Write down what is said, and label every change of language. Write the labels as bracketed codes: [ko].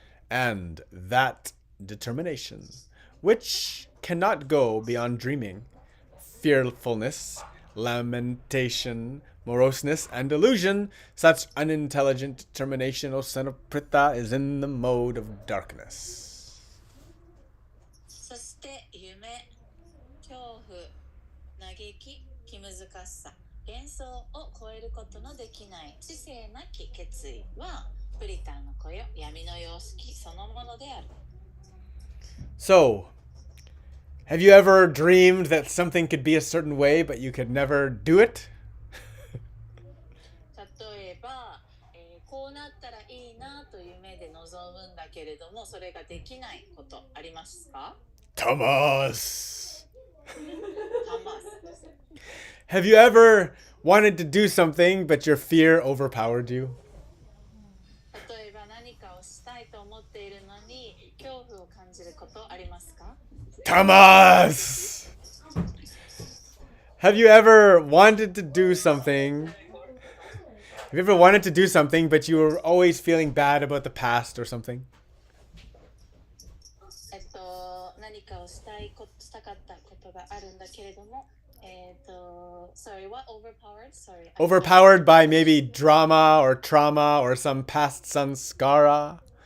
[en] And that determination, which cannot go beyond dreaming, fearfulness, lamentation, moroseness, and delusion, such unintelligent determination, O son of Pritha, is in the mode of darkness. [ja] そして夢、恐怖、嘆き、気難しさ、幻想を超えることのできない知性なき決意はプリタの子よ、闇の様式そのものである。 [en] So, have you ever dreamed that something could be a certain way, but you could never do it? [ja] 例えば、こうなったらいいなと夢で望むんだけれども、それができないことありますか？ [en] Tamas! [ja] タマス。 [en] Have you ever wanted to do something, but your fear overpowered you? [ja] 例えば何かをしたいと思っているのに恐怖を感じることありますか？ [en] Tamas! Have you ever wanted to do something? Have you ever wanted to do something, but you were always feeling bad about the past or something? [ja] 何かをしたかったことがあるんだけれども、 [en] sorry, what overpowered? Sorry. Overpowered by maybe drama or trauma or some past samskara.